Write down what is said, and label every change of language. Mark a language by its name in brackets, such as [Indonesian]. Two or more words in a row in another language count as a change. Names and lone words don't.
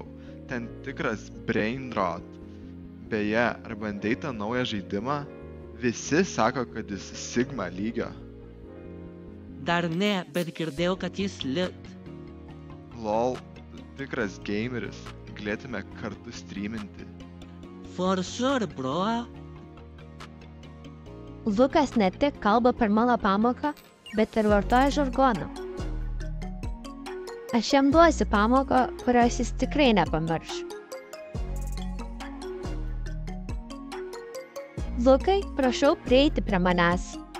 [Lithuanian] Ten tikras [English] brain rot. [Lithuanian] Beje, ar bandei tą naują žaidimą? Visi sako, kad jis Sigma lygio. Dar ne, bet girdėjau, kad jis lit. Lol, tikras gameris. Galėtume kartu streaminti. [English] For sure, bro. [Lithuanian] Lukas ne tik kalba per mano pamoką, bet ir vartoja žargoną. Aš jam duosiu pamoką, kurios jis tikrai nepamirš. Lukai, prašau prieiti prie manęs.